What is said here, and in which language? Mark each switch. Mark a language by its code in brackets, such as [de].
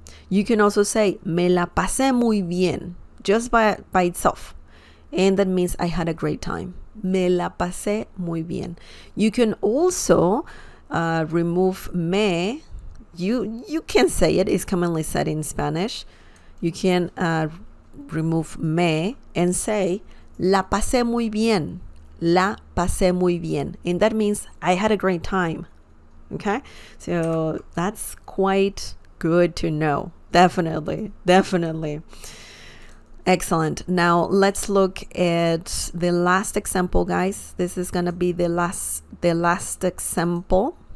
[en] You can also say, [es] me la pasé muy bien, [en] just by itself. And that means I had a great time. [es] Me la pasé muy bien. [en] You can also remove me. You can say it. It's commonly said in Spanish. You can remove me and say, [es] la pasé muy bien. La pasé muy bien. [en] And that means I had a great time. Okay? So that's quite good to know. Definitely. Excellent. Now let's look at the last example, guys. This is going to be the last example.